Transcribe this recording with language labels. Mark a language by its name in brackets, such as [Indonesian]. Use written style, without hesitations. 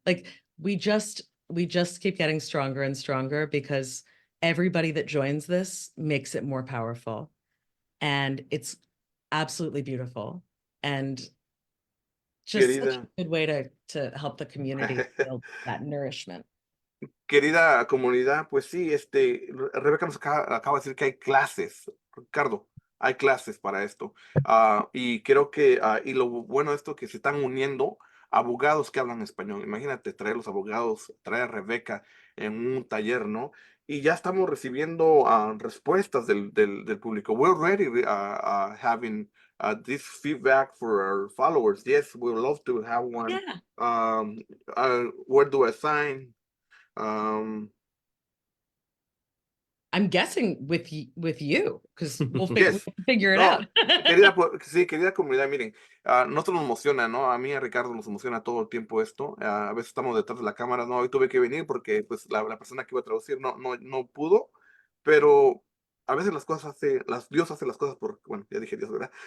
[English] Like we just keep getting stronger and stronger because everybody that joins this makes it more powerful. And it's absolutely beautiful. And just such [Spanish] Querida. [English] a good way to help the community feel that nourishment. [Spanish] Querida comunidad, pues sí, Rebeca nos acaba de decir que hay clases, Ricardo, hay clases para esto. Y creo que, y lo bueno de esto que se están uniendo abogados que hablan español. Imagínate traer los abogados, traer a Rebeca en un taller, ¿no? Y ya estamos recibiendo respuestas del público. [English] We're already having this feedback for our followers. Yes, we would love to have one. Yeah. Where do I sign? Um, I'm guessing with you, because we'll yes. figure it [Spanish] No, out. sí, querida comunidad, miren, nosotros nos emociona, ¿no? A mí y a Ricardo nos emociona todo el tiempo esto. A veces estamos detrás de la cámara, no, hoy tuve que venir porque pues la persona que iba a traducir no pudo, pero a veces las cosas Dios hace las cosas bueno, ya dije Dios, ¿verdad?